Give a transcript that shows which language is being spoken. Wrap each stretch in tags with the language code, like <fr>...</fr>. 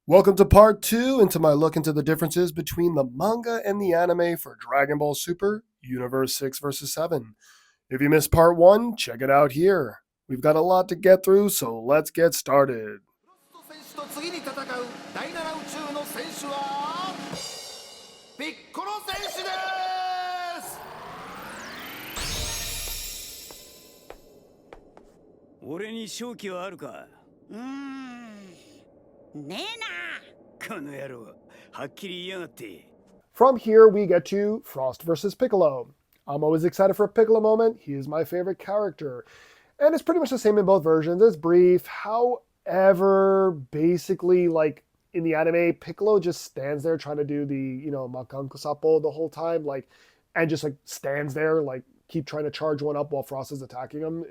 <en>Welcome to part two into my look into the differences between the manga and the anime for Dragon Ball Super Universe 6 vs. 7. If you missed part one, check it out here. We've got a lot to get through, so let's get started.</en> <ja>選手と次に戦う第7宇宙の選手はピッコロ選手です。俺に勝機はあるか。ねえな。この野郎、はっきり言いやがって。</ja> <en>From here, we get to Frost versus Piccolo. I'm always excited for a Piccolo moment. He is my favorite character. And it's pretty much the same in both versions. It's brief. However, basically, like in the anime, Piccolo just stands there trying to do the, Makanko Sappo the whole time, and just stands there, keep trying to charge one up while Frost is attacking him.</en>